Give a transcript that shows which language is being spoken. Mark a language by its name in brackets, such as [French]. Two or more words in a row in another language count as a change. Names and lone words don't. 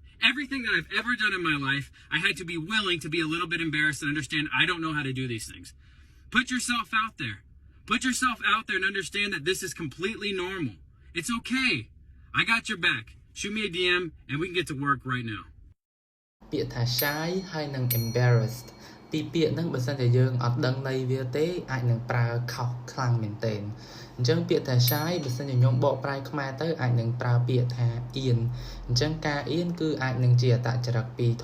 [English] Everything that I've ever done in my life, I had to be willing to be a little bit embarrassed and understand I don't know how to do these things. Put yourself out there. Put yourself out there and understand that this is completely normal. It's okay. I got your back. Shoot me a DM and we can get to work right now. [Khmer] ពាក្យថា shy ហើយនឹង embarrassed ពីរពាក្យហ្នឹងបើសិនជាយើងអត់ដឹងន័យវាទេអាចនឹងប្រើខុសខ្លាំងមែនទែនអញ្ចឹងពាក្យថា shy បើសិនជាខ្ញុំបកប្រែខ្មែរទៅអាចនឹងប្រើពាក្យថាអៀនអញ្ចឹងការអៀនគឺអាចនឹងជាអត្តចរិតពីធ